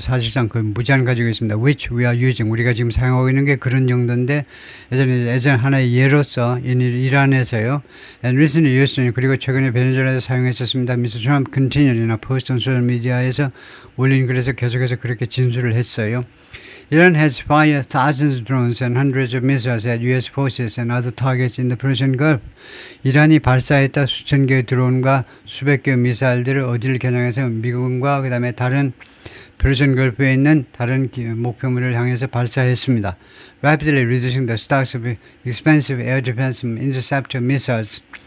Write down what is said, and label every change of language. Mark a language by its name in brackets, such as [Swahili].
[Korean] 사실상 거의 무제한 가지고 있습니다. [English] Which we are using. [Korean] 우리가 지금 사용하고 있는 게 그런 정도인데 예전 하나의 예로서 이란에서요. [English] And recently used. [Korean] 그리고 최근에 베네수엘라에서 사용했었습니다. [English] Mr. Trump continued in a post on social media에서 [Korean] 올린 글에서 계속해서 그렇게 진술을 했어요. [English] Iran has fired thousands of drones and hundreds of missiles at U.S. forces and other targets in the Persian Gulf. [Korean] 이란이 발사했다 수천 개의 드론과 수백 개의 미사일들을 어디를 겨냥해서 미국과 그 다음에 다른 페르시안 걸프에 있는 다른 목표물을 향해서 발사했습니다. [English] Rapidly reducing the stocks of expensive air defense interceptor missiles.